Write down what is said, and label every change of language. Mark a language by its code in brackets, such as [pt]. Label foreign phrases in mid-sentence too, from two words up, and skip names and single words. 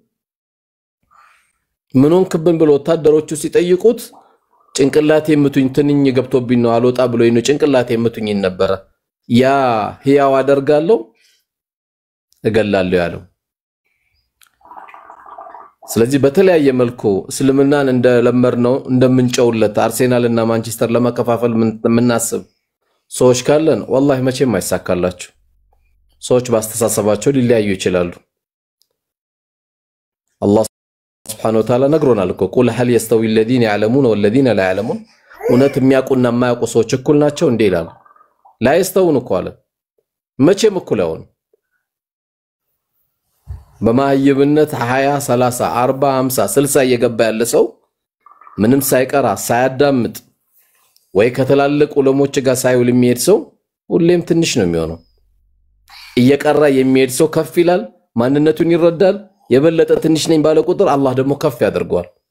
[am] ምኑን ክብን ብሎ ወታደሮቹ ሲጠይቁት ጭንቅላቴ የምቱኝ ትንኝ ገብቶብኝ ነው አልወጣ ብሎ ነው ጭንቅላቴ የምቱኝ ነበር ያ ህያው አደርጋለሁ እገላለሁ ያለው ስለዚህ በተለያየ መልኩ እስልምናን እንደለመርነው እንደምንጨውለት አርሴናል እና ማንቸስተር ለማከፋፈል ምናስብ ሰዎች ካለን والله መቼም አይሳካላችሁ ሰዎች ባስተሳሰባቸው ሊለያዩ ይችላሉ አላህ [ar] سبحانه وتعالى [am] ነግሮናል እኮ ቁል [ar] هل يستوي الذين يعلمون والذين لا يعلمون [am] እውነት የሚያውቁና የማያውቁ ሰዎች እኩል ናቸው እንዴ ይላል [ar] لا يستوون [am] እኮ አለ መቼም እኩል አይሆን በማይብነት 20 30 40 50 60 እየገባ ያለ ሰው ምንም ሳይቀራ ሳያዳምጥ ወይ ከተላለቁ ዑለሞች ጋር ሳይውል የሚሄድ ሰው ሁሌም ትንሽ ነው የሚሆነው እየቀራ የሚሄድ ሰው ከፍ ይላል ማንነቱን ይረዳል የበለጠ ትንሽ ነኝ ባለ ቁጥር አላህ ደግሞ ከፍ ያደርገዋል